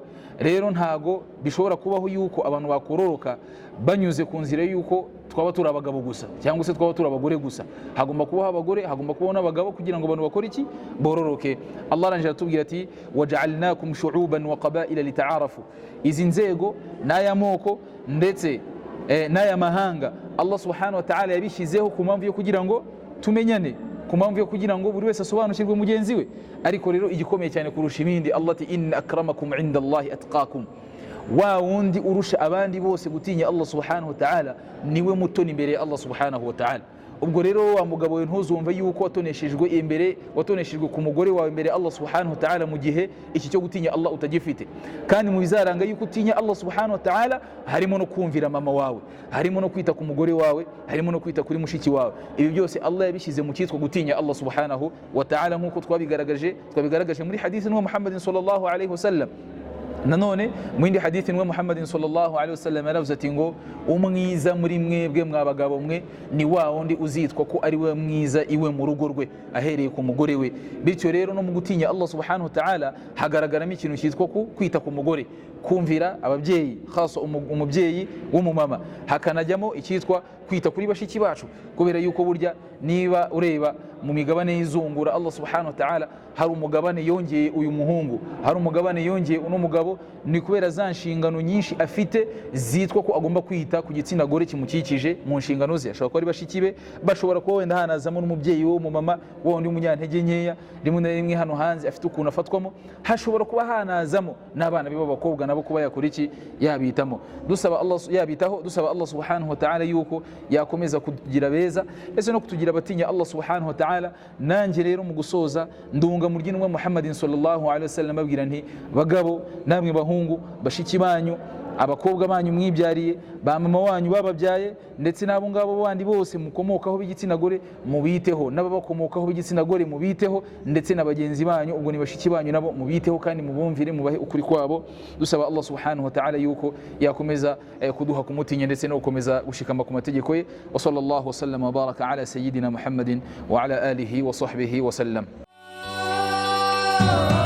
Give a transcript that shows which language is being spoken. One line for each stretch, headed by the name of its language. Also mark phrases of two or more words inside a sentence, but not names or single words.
Kinyarwanda: Rero ntago bishobora kubaho yuko abantu bakororoka banyuze ku nzira yuko twaba turi abagabo gusa cyangwa se twaba turi abagore gusa. Hagomba kubaho abagore, hagomba kubaho n'abagabo kugira ngo abantu bakore iki? Bororoke. Allah aranje atubwira ati
Arabic: وجعلناكم شعوبا وقبائل لتعارفوا.
Kinyarwanda: Izi nzego n'aya moko ndetse n'aya mahanga Allah
Arabic: سبحانه وتعالى
Kinyarwanda: yabishyizeho ku mpamvu yo kugira ngo tumenyane, ku mpamvu yo kugira ngo buri wese asobanukirwe mugenzi we. Ariko rero igikomeye cyane kurusha ibindi, Allah ati
Arabic: إن أكرمكم عند الله أتقاكم,
Kinyarwanda: wa wundi urusha abandi bose gutinya Allah
Arabic: سبحانه وتعالى
Kinyarwanda: niwe mutoni imbere ya Allah
Arabic: سبحانه وتعالى.
Kinyarwanda: Ubwo rero wa mugabo we ntuzumve yuko watoneshejwe imbere, watoneshejwe ku mugore wawe imbere Allah
Arabic: سبحانه وتعالى
Kinyarwanda: mu gihe iki cyo gutinya Allah utagifite. Kandi mu bizaranga yuko utinya Allah
Arabic: سبحانه وتعالى
Kinyarwanda: harimo no kumvira mama wawe, harimo no kwita ku mugore wawe, harimo no kwita kuri mushiki wawe. Ibi byose Allah yabishyize mu cyitwa gutinya Allah
Arabic: سبحانه وتعالى,
Kinyarwanda: nk'uko twabigaragaje muri hadithi n'uwa Muhammadin
Arabic: صلى الله عليه وسلم.
Kinyarwanda: Nanone mu yindi hadithi n'uwa Muhammadin
Arabic: صلى الله عليه وسلم
Kinyarwanda: yaravuze ati ngo umwiza muri mwebwe mwabagabo mwe ni wa wundi uzitwa ko ari we mwiza iwe mu rugo rwe ahereye ku mugore we. Bityo rero no mu gutinya Allah
Arabic: سبحانه وتعالى
Kinyarwanda: hagaragaramo ikintu cyitwa kwita ku mugore, kumvira ababyeyi, khasa umubyeyi w'umumama. Hakanajyamo icyitwa kwita kuri bashiki bacu, kubera yuko burya niba ureba mu migabane y'izungura Allah
Arabic: سبحانه وتعالى
Kinyarwanda: hari umugabane yongeye uyu muhungu, hari umugabane yongeye uno mugabo, ni kubera za nshingano nyinshi afite zitwa ko agomba kwita ku gitsina gore kimukikije mu nshingano ze. Ashobora kuba ari bashiki be, bashobora kuba wenda hanazamo n'umubyeyi wo mu mama wa wundi umunyantege nkeya, rimwe na rimwe hano hanze afite ukuntu afatwamo, hashobora kuba hanazamo n'abana be b'abakobwa nabo kuba yakora iki? Yabitamo. Dusaba Allah yabitaho, dusaba Allah
Arabic: سبحانه وتعالى
Kinyarwanda: yuko yakomeza kugira beza ese no kutugira batinya Allah subhanahu wa ta'ala. Nanjye rero mu gusoza ndunga mu ry'intumwa Muhammadin
Arabic: صلى الله عليه وسلم
Kinyarwanda: babwira nti bagabo namwe bahungu, bashiki banyu, abakobwa banyu mwibyariye, ba mama wanyu bababyaye, ndetse n'abo ngabo bandi bose mukomokaho b'igitsina gore mubiteho, n'ababakomokaho b'igitsina gore mubiteho, ndetse na bagenzi banyu ubwo ni bashiki banyu nabo mubiteho kandi mubumvire, mubahe ukuri kwabo. Dusaba Allah
Arabic: سبحانه وتعالى
Kinyarwanda: yuko yakomeza kuduha kumutinya ndetse no gukomeza gushikama ku mategeko ye.
Arabic: وصلى الله وسلم وبارك على سيدنا محمد وعلى آله وصحبه وسلم.